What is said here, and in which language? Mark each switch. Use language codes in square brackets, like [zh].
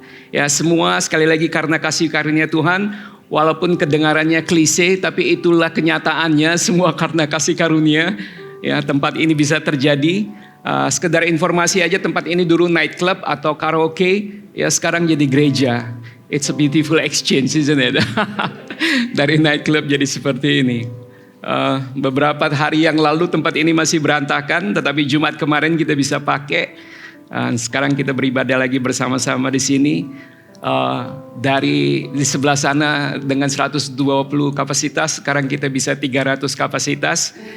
[id] Ya semua sekali lagi karena kasih karunia Tuhan. Walaupun kedengarannya klise, tapi itulah kenyataannya, semua karena kasih karunia. Ya tempat ini bisa terjadi. Sekedar informasi aja, tempat ini dulu nightclub atau karaoke, ya sekarang jadi gereja. [en] It's a beautiful exchange, isn't it? [id] Dari nightclub jadi seperti ini. Beberapa hari yang lalu tempat ini masih berantakan, tetapi Jumat kemarin kita bisa pakai. Sekarang kita beribadah lagi bersama-sama di sini. Dari di sebelah sana dengan 120 kapasitas, sekarang kita bisa 300 kapasitas.